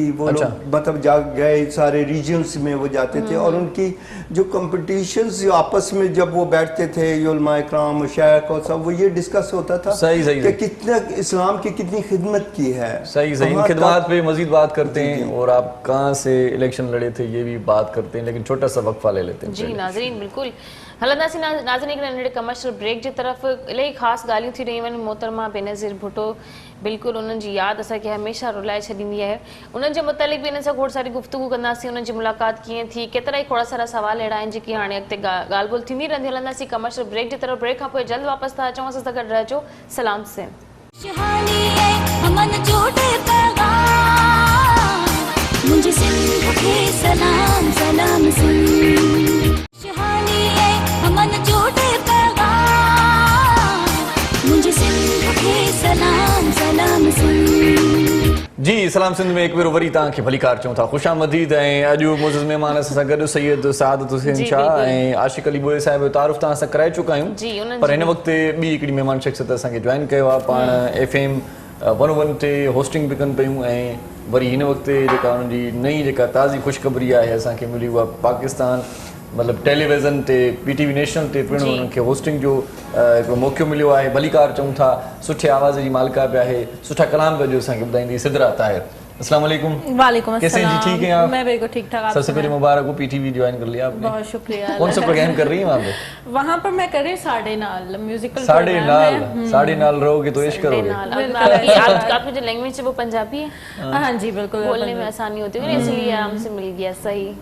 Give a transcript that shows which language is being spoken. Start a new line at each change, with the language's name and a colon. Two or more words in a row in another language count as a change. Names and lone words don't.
Urdu: وہ لوگ مطلب جا گئے سارے ریجنز میں وہ جاتے تھے اور ان کی جو کمپیٹیشنز جو آپس میں جب وہ بیٹھتے تھے علما اکرام مشائخ اور سب، وہ یہ ڈسکس ہوتا تھا کہ کتنا اسلام کی کتنی خدمت کی ہے. صحیح ان خدمت پہ مزید بات کرتے ہیں اور آپ کہاں سے الیکشن لڑے تھے یہ بھی بات کرتے ہیں، لیکن چھوٹا سا وقفہ لے لیتے ہیں.
Sindhi: जी नाज़रीन बिल्कुल हलंदासीं नाज़रीन हिकिड़े नंढे कमर्शियल ब्रेक जी तरफ़। इलाही ख़ासि ॻाल्हियूं थी रहियूं आहिनि। मोहतरमा बेनज़ीर भुट्टो बिल्कुलु उन्हनि जी यादि असांखे हमेशह रुलाए छॾींदी आहे। उन्हनि जे मुतालिक़ बि हिन सां खोड़ सारी गुफ़्तगू कंदासीं, उन्हनि जी मुलाक़ात कीअं थी, केतिरा ई खोड़ सारा सवाल अहिड़ा आहिनि जेकी हाणे अॻिते ॻाल्हि ॿोल्हि थींदी रहंदी। हलंदासीं कमर्शियल ब्रेक जी तरफ़। ब्रेक खां पोइ जल्द वापसि था अचूं, असां सां गॾु रहिजो। सलाम सिंध। मुंहिंजे सिंध खे सलाम सलाम सिंध। अमन जो पैगाम मुंहिंजे सिंध खे सलाम सलाम सिंध। जी सलाम सिंध में
Urdu: ایک بار
Sindhi: वरी तव्हांखे भलीकार चऊं था, ख़ुशामदीद। ऐं अॼु मुज़िज़ महिमान असां गॾु सैयद सादत हुसैन शाह ऐं आशिक़ अली बोए साहिब जो तारुफ़ तव्हां सां कराए चुका आहियूं, पर हिन वक़्तु ॿी हिकिड़ी महिमान शख़्सियत असांखे जॉइन कयो आहे। पाण FM 101 ते होस्टिंग बि कनि पियूं ऐं वरी हिन वक़्तु जेका उन्हनि जी नई जेका ताज़ी ख़ुशख़बरी आहे असांखे मिली उहा पाकिस्तान मतिलबु टेलीविज़न ते PTV नेशनल ते पिणु उन्हनि खे होस्टिंग जो हिकिड़ो मौक़ो मिलियो आहे। भलीकार चऊं था, सुठे आवाज़ जी मालिका पिया आहे, सुठा कलाम पिया जो असांखे ॿुधाईंदी सिदरा ताहिर।
Arabic: السلام علیکم. وعلیکم السلام.
Urdu: کیسے ہیں جی، ٹھیک ہیں آپ? میں بالکل ٹھیک ٹھاک. سب سے پہلے مبارک ہو، PTV جوائن کر لیا آپ نے. بہت شکریہ. کون سا پروگرام کر رہی ہیں وہاں پہ? وہاں پر میں کر رہی ہوں ساڈے نال میوزیکل. ساڈے نال رہو گے تو عشق کرو گے. آپ کی جو لینگویج ہے وہ پنجابی ہے? ہاں جی بالکل, بولنے میں آسانی ہوتی ہے اس لیے آرام سے مل گیا.